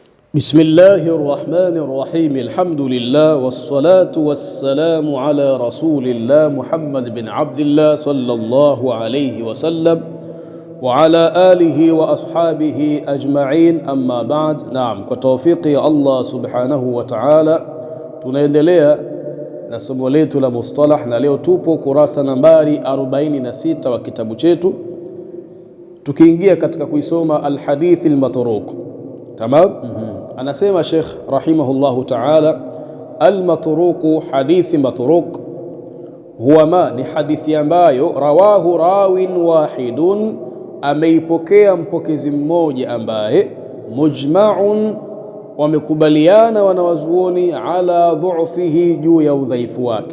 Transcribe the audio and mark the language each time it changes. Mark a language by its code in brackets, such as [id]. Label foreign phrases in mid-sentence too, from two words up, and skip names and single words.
[ar] بسم الله الرحمن الرحيم. الحمد لله والصلاة والسلام على رسول الله محمد بن عبد الله صلى الله عليه وسلم وعلى آله وأصحابه أجمعين. أما بعد. نعم, [sw] kwa tawfiki ya Allah [ar] سبحانه وتعالى [sw] tunaendelea na somo letu la mustalah, na leo tupo kurasa nambari 46 wa kitabu chetu, tukiingia katika kuisoma [ar] الحديث المتروك. [sw] Tamam. Anasema Sheikh [ar] رحمه الله تعالى, [sw] almatruq, hadithi matruq [ar] هو ما, [sw] ni hadithi ambayo [ar] رواه راو واحد, [sw] ameipokea mpokezi mmoja ambaye mujma'un, wamekubaliana wanawazuoni [ar] على ضعفه, [sw] juu ya udhaifu wake.